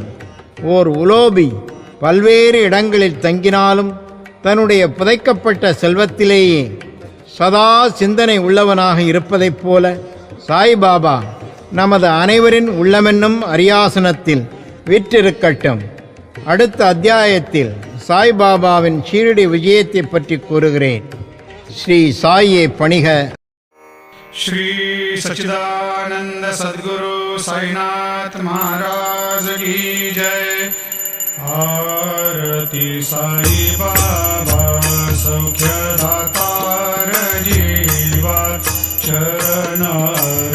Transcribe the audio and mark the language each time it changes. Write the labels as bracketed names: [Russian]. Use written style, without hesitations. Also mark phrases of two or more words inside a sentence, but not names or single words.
[Tamil] ஓர் உலோபி பல்வேறு இடங்களில் தங்கினாலும் தன்னுடைய புதைக்கப்பட்ட செல்வத்திலேயே சதா சிந்தனை உள்ளவனாக இருப்பதைப் போல சாய்பாபா நமது அனைவரின் உள்ளமென்னும் அரியாசனத்தில் வீற்றிருக்கட்டும். அடுத்த அத்தியாயத்தில் சாய்பாபாவின் ஷீரடி விஜயத்தை பற்றி கூறுகிறேன். ஸ்ரீ சாயே பணிக. [Hindi] श्री सच्चिदानंद सद्गुरु साईनाथ महाराज की जय। [Marathi] आरती साई बाबा सौख्य दातार जीवा चरण